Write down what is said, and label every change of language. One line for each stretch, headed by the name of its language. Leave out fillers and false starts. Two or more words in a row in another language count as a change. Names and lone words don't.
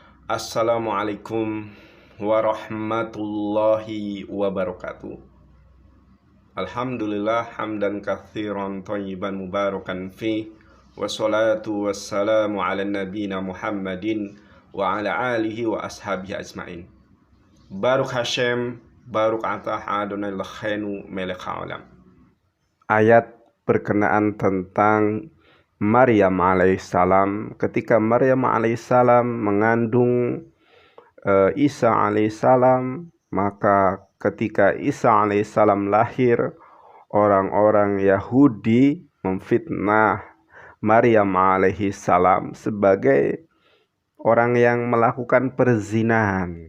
Arabic: السلام عليكم ورحمة الله وبركاته. الحمد لله حمدا كثيرا طيبا مباركا في والصلاة والسلام على نبينا محمد وعلى آله وأصحابه أجمعين.
Hebrew: ברוך השם, ברוך אתה אדוני לכנו מלך עלם.
Malay: Ayat berkenaan tentang Maryam alaihissalam. Ketika Maryam alaihissalam mengandung Isa alaihissalam, maka ketika Isa alaihissalam lahir, orang-orang Yahudi memfitnah Maryam alaihissalam sebagai orang yang melakukan perzinahan.